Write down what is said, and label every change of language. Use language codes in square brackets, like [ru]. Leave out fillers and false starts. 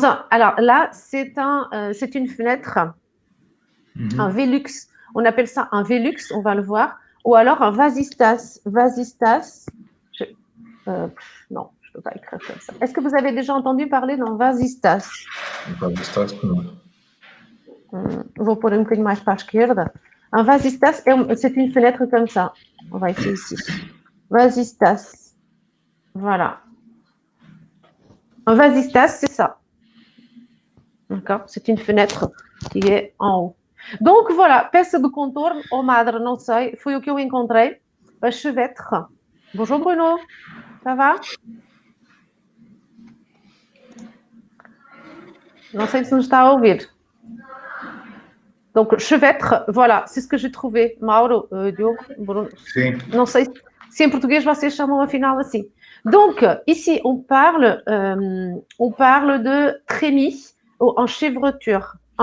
[fr] Alors là, c'est une fenêtre, un Velux. On appelle ça un Velux, on va le voir. Ou alors un vasistas. Vasistas, non, je ne peux pas écrire comme ça. Est-ce que vous avez déjà entendu parler d'un vasistas? [pt] Vasistas, não. Vou pôr um bocadinho mais para a esquerda. [fr] Un vasistas, c'est une fenêtre comme ça. On va essayer ici. Vasistas. Voilà. Un vasistas, c'est ça. D'accord? C'est une fenêtre qui est en haut. Donc, voilà. [pt] Peça de contorno ou madre, não sei. Foi o que eu encontrei. A chevetre. [fr] Bonjour, Bruno. Ça va? [pt] Não sei se nos está a ouvir. [fr] Donc, chevetre, voilà, c'est ce que j'ai trouvé. Mauro, Diogo, Bruno. [pt] Sim. Não sei se em português vocês chamam afinal assim. [fr] Donc, ici, on parle de trémies ou enchevêtrure.